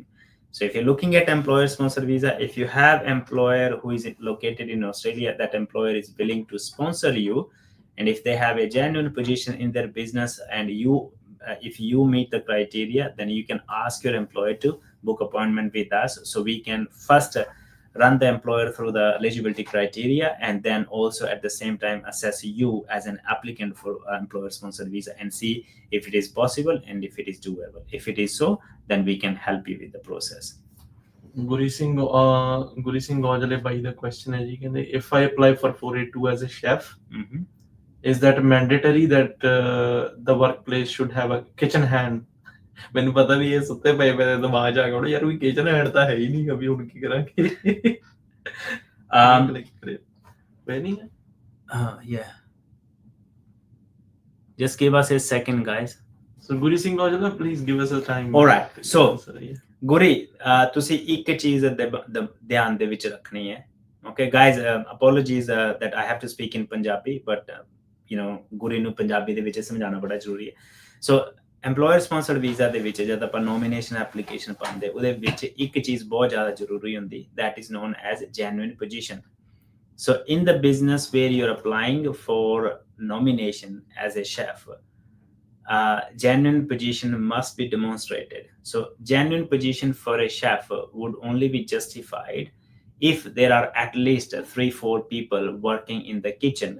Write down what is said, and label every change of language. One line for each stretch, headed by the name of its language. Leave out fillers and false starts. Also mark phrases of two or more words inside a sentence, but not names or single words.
English: So if you're looking at employer sponsored visa, if you have employer who is located in Australia, that employer is willing to sponsor you, and if they have a genuine position in their business, and you if you meet the criteria, then you can ask your employer to book appointment with us, so we can first run the employer through the eligibility criteria, and then also at the same time assess you as an applicant for employer sponsored visa and see if it is possible and if it is doable. If it is so, then we can help you with the process. Guri Singh Aujale bhai, the question
Hindi: है जी, कहते
English: if I apply for 482 as a chef, is that mandatory that the workplace should have a kitchen hand?
Punjabi: ਮੈਨੂੰ ਪਤਾ ਵੀ ਇਹ ਸੁੱਤੇ ਪਏ ਮੇਰੇ ਦਿਮਾਗ 'ਚ ਆ ਗਿਆ ਯਾਰ ਕੋਈ ਕਿਚਨ ਹੈਂਡ ਤਾਂ ਹੈ ਹੀ ਨਹੀਂ, ਕभी ਹੁਣ ਕੀ ਕਰਾਂਗੇ? ਨਹੀਂ ਹੈ?
English: Yeah. Just give us a second, guys. So Guri Singh Aujala, please give us a time. All right. So
Punjabi: Guri, ਤੁਸੀਂ ਇੱਕ ਚੀਜ਼ ਧਿਆਨ ਦੇ ਵਿੱਚ ਰੱਖਣੀ ਹੈ.
English: Okay, guys, apologies that I have to speak in Punjabi, but Guri
Punjabi: ਨੂੰ ਪੰਜਾਬੀ ਦੇ ਵਿੱਚ ਸਮਝਾਉਣਾ ਬੜਾ ਜ਼ਰੂਰੀ ਹੈ.
English: So employer sponsored visa
Punjabi: ਦੇ ਵਿੱਚ ਜਦ ਆਪਾਂ
English: nomination application
Punjabi: ਪਾਉਂਦੇ, ਉਹਦੇ ਵਿੱਚ ਇੱਕ ਚੀਜ਼ ਬਹੁਤ ਜ਼ਿਆਦਾ ਜ਼ਰੂਰੀ ਹੁੰਦੀ,
English: that is known as genuine position. So in the business where you're applying for nomination as a chef, genuine position must be demonstrated. So genuine position for a chef would only be justified if there are at least 3-4 people working in the kitchen.